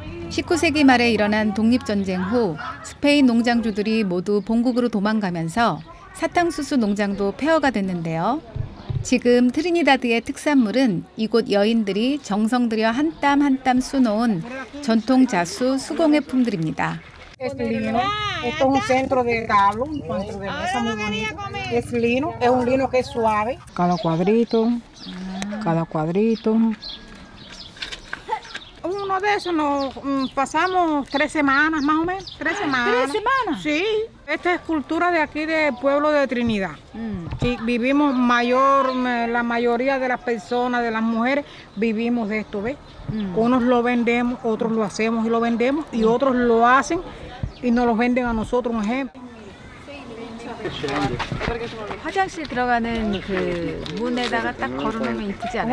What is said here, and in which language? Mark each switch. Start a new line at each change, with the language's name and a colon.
Korean: 19세기 말에 일어난 독립전쟁 후 스페인 농장주들이 모두 본국으로 도망가면서 사탕수수 농장도 폐허가 됐는데요. 지금 트리니다드의 특산물은 이곳 여인들이 정성 들여 한 땀 한 땀 쑤놓은 전통 자수 수공예품들입니다.
Spanish: Es lino, esto es un centro de tablo, un centro de mesa muy bonito. Es lino, es un lino que es suave. Cada cuadrito. Uno de esos nos pasamos 3 semanas más o menos, 3 semanas. ¿3 semanas? Sí, esta es cultura de aquí del pueblo de Trinidad. Sí, vivimos la mayoría de las personas, de las mujeres, vivimos de esto, ¿ves? Unos lo vendemos, otros lo hacemos y lo vendemos, y otros lo hacen y nos los venden a nosotros, un ejemplo.
Korean: 화장실 들어가는 그 문에다가 딱 걸어놓으면 이쁘지 않을까?